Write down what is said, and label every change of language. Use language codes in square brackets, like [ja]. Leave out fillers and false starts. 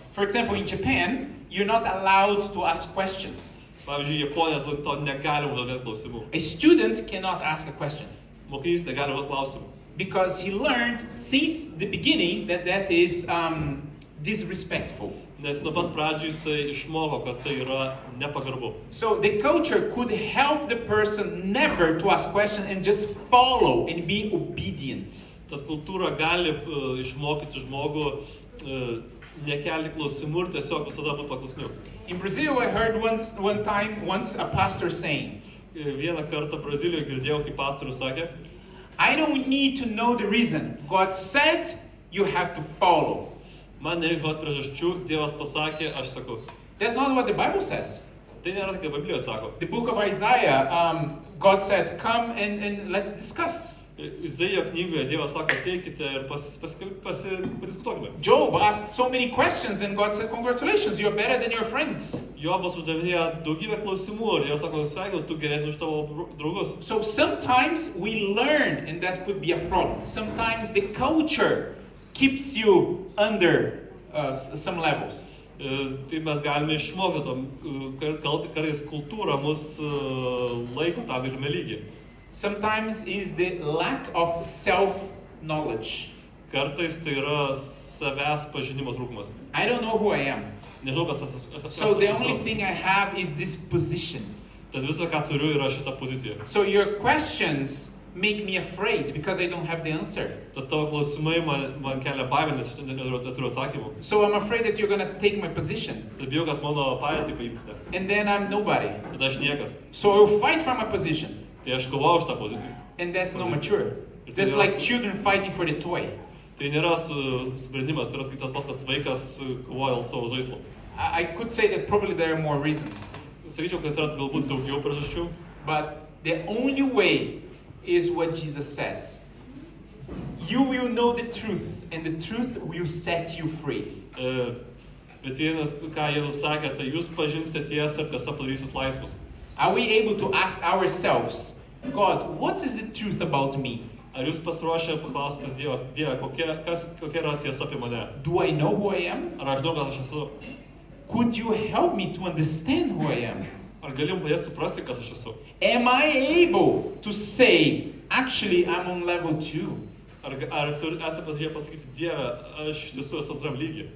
[en] For example, in Japan, you're not allowed to ask questions. [lt] Pavyzdžiui, Japonijoje to negalima užduoti klausimų. [en] A student cannot ask a question [lt] Mokinys negali užduoti klausimų. [en] because he learned since the beginning that that is disrespectful. [lt] Nes nuo pat pradžių jisai išmoko, kad tai yra nepagarbu. [en] So the culture could help the person never to ask questions and just follow and be obedient. [lt] Tad kultūra gali išmokyti žmogų nekelti klausimų ir tiesiog visada būti paklusniu. [en] In Brazil, I heard once a pastor saying, [lt] Vieną kartą Brazilijoje girdėjau, kaip pastorius sakė, [en] I don't need to know the reason. God said you have to follow. [lt] man nereikia žinoti priežasčių, Dievas pasakė, aš sakau. [en] That's not what the Bible says. [lt] Tai nėra tai, kaip Biblijoje sako. [en] The book of Isaiah, God says, come and let's discuss. [lt] Izaijo knygoje Dievas sako, ateikite ir padiskutuokime. [en] Job asked so many questions and God said, congratulations, you're better than your friends. [lt] Jobas uždavinėja daugybę klausimų ir Dievas sako, sveikinu, tu geresnis už tavo draugus. [en] So sometimes we learn, and that could be a problem. Sometimes the culture keeps you under some levels. [lt] Tai mes galime išmokti to, kartais kultūra mus laiko tam tikrame lygyje. [en] Sometimes is the lack of self-knowledge. [lt] Kartais tai yra savęs pažinimo trūkumas. [en] I don't know who I am. [lt] Nežinau, kas tas [en] So the only thing I have is this position. [lt] Tad visa, ką turiu, yra šita pozicija. [en] So your questions make me afraid because I don't have the answer. [lt] Tad tavo klausimai man kelia baimę, nes aš neturiu atsakymų. [en] So I'm afraid that you're going to take my position. [lt] Tad bijau, kad mano padėtį paimsite. [en] And then I'm nobody. [lt] Tad aš niekas. [en] So I will fight for my position. [lt] Tai aš kovau už tą poziciją. [en] And that's not mature. That's like children fighting for the toy. [lt] Tai nėra sprendimas, tai yra kaip tas pats, kas vaikas kovoja dėl savo žaislo. [en] I could say that probably there are more reasons. [lt] Sakyčiau, kad yra galbūt daugiau priežasčių. [en] But the only way is what Jesus says. You will know the truth, and the truth will set you free. [lt] Bet vienas, ką Jėzus sakė, tai jūs pažinsite tiesą ir tiesa padarys jūs laisvus. [en] Are we able to ask ourselves, God, what is the truth about me? [lt] Ar jūs pasiruošę paklausti Dievą, kokia yra tiesa apie mane? [en] Do I know who I am? [lt] Ar aš žinau, kas aš esu? [en] Could you help me to understand who I am? [lt] Ar galim padėti suprasti, kas aš esu? [en] Am I able to say, actually, I'm on level 2? [lt] Ar esate pasižiūrėję pasakyti, Dieve, aš iš tiesų esu antram lygyje.